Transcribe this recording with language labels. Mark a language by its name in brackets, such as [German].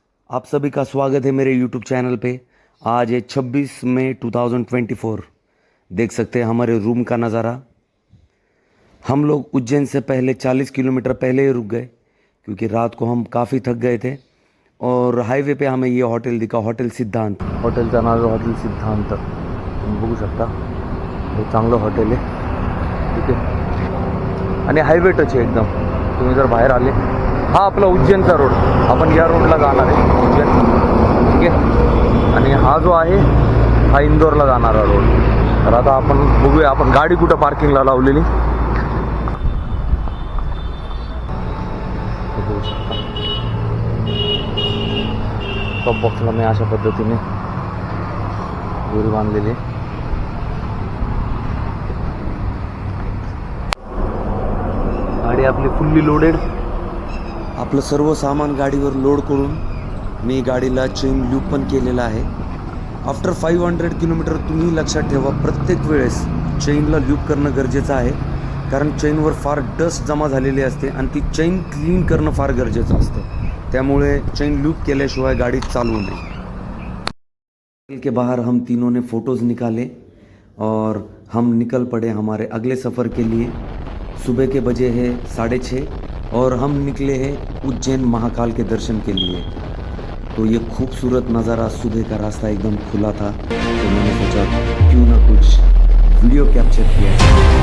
[Hindi] आप सभी का स्वागत है मेरे यूट्यूब चैनल पे। आज है 26 मई 2024। देख सकते हैं हमारे रूम का नज़ारा। हम लोग उज्जैन से पहले 40 किलोमीटर पहले ही रुक गए क्योंकि रात को हम काफ़ी थक गए थे। और हाईवे पे हमें ये हॉटेल दिखा, हॉटेल सिद्धांत। [Marathi] हॉटेलचं नाव आहे हॉटेल सिद्धांत। तुम्ही बघू शकता, हे चांगलं हॉटेल आहे, ठीक आहे। आणि हायवे टच आहे एकदम। तुम्ही जर बाहेर आले, हा आपला उज्जैनचा रोड, आपण या रोडला जाणार आहे उज्जैन, ठीक आहे। आणि हा जो आहे हा इंदोरला जाणारा रोड। तर आता आपण बघूया आपण गाडी कुठं पार्किंगला लावलेली। टॉप बॉक्सला मी अशा पद्धतीने दोरी बांधलेली आहे। गाडी आपली फुल्ली लोडेड। आपलं सर्व सामान गाडीवर लोड करून मी गाडीला चेन लूप पण केलेला आहे। [English] after 500 kilometre [Marathi] तुम्ही लक्षात ठेवा, प्रत्येक वेळेस चेनला लूप करणं गरजेचं आहे, कारण चेनवर फार डस्ट जमा झालेली असते आणि ती चेन क्लीन करणं फार गरजेचं असतं। त्यामुळे चेन लूप केल्याशिवाय गाडी चालवू नये। [Hindi] होटल के बाहर हम तीनों ने फ़ोटोज़ निकाले और हम निकल पड़े हमारे अगले सफ़र के लिए। सुबह के बजे हैं 6:30 और हम निकले हैं उज्जैन महाकाल के दर्शन के लिए। तो ये खूबसूरत नज़ारा, सुबह का रास्ता एकदम खुला था, तो मैंने सोचा क्यों ना कुछ वीडियो कैप्चर किया जाए।